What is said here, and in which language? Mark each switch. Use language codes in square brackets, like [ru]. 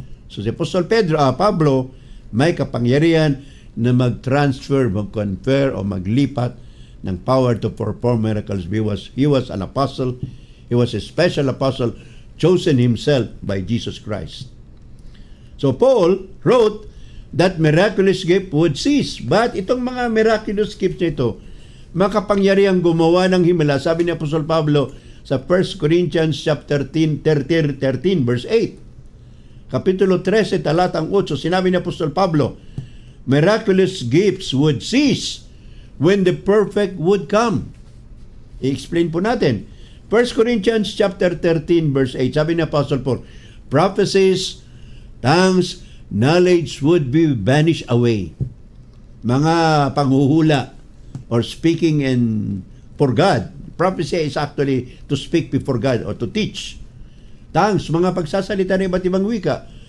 [tl] So si Apostle Pablo may kapangyarihan na mag-transfer, mag-confer o maglipat ng [en] power to perform miracles. He was an apostle. He was a special apostle chosen himself by Jesus Christ. So Paul wrote that miraculous gift would cease. [tl] But itong mga miraculous gifts nito, makapangyarihang gumawa ng himala. Sabi ni Apostol Pablo sa 1 Corinthians chapter 13 verse 8. Kapitulo 13 talatang 8, sinabi ni Apostol Pablo, [en] miraculous gifts would cease when the perfect would come. [tl] I-explain po natin. [en] 1 Corinthians chapter 13 verse 8, sabi ni Apostle Paul, prophecies, tongues, knowledge would be vanished away. [tl] Mga panghuhula or speaking for God. [en] Prophecy is actually to speak before God or to teach. [tl] Tongues, mga pagsasalita ng iba't ibang wika.